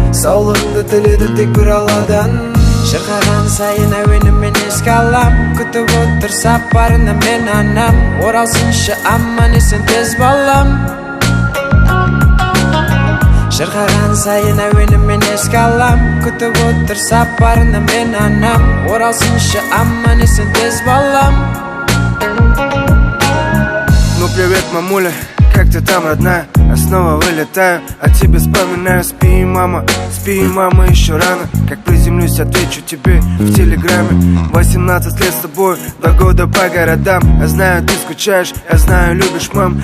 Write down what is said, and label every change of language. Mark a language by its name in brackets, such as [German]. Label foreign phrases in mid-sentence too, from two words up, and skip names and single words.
[Kazakh] Саулығыңды тіледі тек бір алладан. Шырқаған сайын әуенімен еске алам, күтіп отыр сапарына мен анам. Оралсыншы аман есен тез балам. Шырқаған сайын әуенімен еске алам, күтіп отыр сапарына мен анам. Оралсыншы аман есен тез балам. [Russian] Ну привет, мамуля, как ты там, родная? Я снова вылетаю, а тебе вспоминаю. Спи, мама, еще рано. Как приземлюсь, отвечу тебе в телеграме. 18 лет с тобой, 2 года по городам. Я знаю, ты скучаешь, я знаю, любишь, мам.